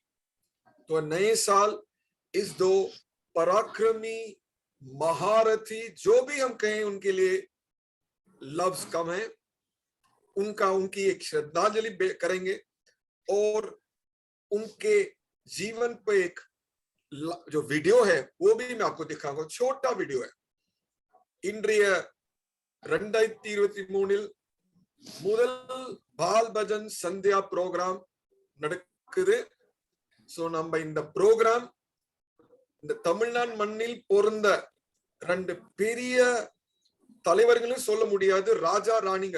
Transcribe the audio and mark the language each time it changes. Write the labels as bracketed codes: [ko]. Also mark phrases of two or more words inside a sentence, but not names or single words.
[hi] तो नए साल इस 2 पराक्रमी महारथी, जो भी हम कहें उनके लिए लफ्ज कम है, उनकी एक श्रद्धांजलि करेंगे और उनके जीवन पे एक जो वीडियो है वो भी मैं आपको दिखाऊंगा। छोटा वीडियो है। [ta] இன்றைய 2023 முதல் பால் பஜன் சந்தியா ப்ரோக்ராம் நடக்குது। சோ நம்ம இந்த ப்ரோக்ராம் இந்த தமிழ்நாடு மண்ணில் பிறந்த 2 பெரிய தலைவர்களும் சொல்ல முடியாது, ராஜா ராணிங்க।